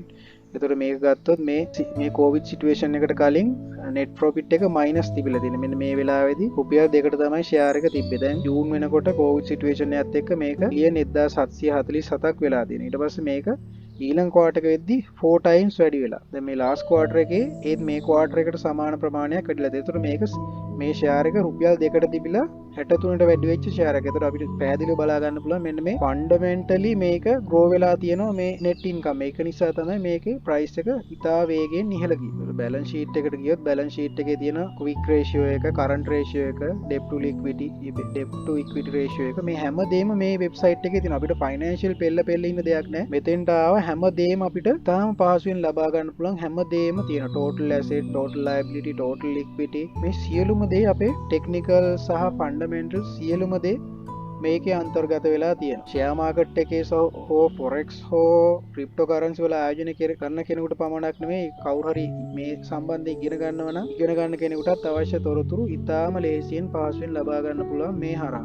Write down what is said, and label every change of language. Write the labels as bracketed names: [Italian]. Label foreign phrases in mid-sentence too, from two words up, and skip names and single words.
[Sinhala] එතකොට මේක ගත්තොත් මේ [English] COVID situation [Sinhala] එකට කලින් [English] net profit [Sinhala] එක minus තිබිලා තියෙනවා. මෙන්න මේ වෙලාවේදී රුපියල් 2කට තමයි share එක තිබ්බේ. දැන් June වෙනකොට [English] COVID situation [Sinhala] එකත් එක්ක මේක million 1747ක් වෙලා තියෙනවා. ඊට පස්සේ මේක ඊළඟ quarter එක වෙද්දී 4 times වැඩි වෙලා. දැන් මේ [English] last quarter [Sinhala] එකේ ඒත් මේ quarter එකට සමාන ප්‍රමාණයක් වැඩිලා තියෙනවා. ඒතකොට මේ share එක රුපියල් 2කට තිබිලා 63ට වැඩි වෙච්ච share එක. ඒතකොට අපිට පැහැදිලිව බලා ගන්න පුළුවන් මෙන්න මේ fundamentally මේක grow වෙලා තියෙනවා මේ [English] net income. [Sinhala] ඒක නිසා තමයි මේකේ price එක ඉතා වේගයෙන් ඉහළ ගියේ. [English] balance sheet [Sinhala] එකට ගියොත් [English] balance sheet [Sinhala] එකේ තියෙන [English] quick ratio [Sinhala] එක, [English] current ratio [Sinhala] එක, [English] debt to equity ratio [Sinhala] එක මේ හැමදේම මේ website එකේ තියෙනවා. අපිට financial පෙළ ඉන්න දෙයක් නැහැ. මෙතෙන්ට ආව හැමදේම අපිට තාම පහසුවෙන් ලබා ගන්න පුළුවන්. හැමදේම තියෙනවා. [English] total asset, total liability, total equity [Sinhala] මේ සියලුම දේ අපේ technical සහ fundamental සියලුම දේ මේකේ අන්තර්ගත වෙලා තියෙන [English] share market [Sinhala] එකේ හෝ ෆොරෙක්ස් හෝ [English] crypto currency [Sinhala] වල ආයෝජනය කරන කෙනෙකුට පමණක් නෙමෙයි කවුරු හරි මේ සම්බන්ධයෙන් ඉගෙන ගන්නවා නම් ඉගෙන ගන්න කෙනෙකුටත් අවශ්‍ය තොරතුරු ඉතාම ලේසියෙන් පහසුවෙන් ලබා ගන්න පුළුවන් මේ හරහා.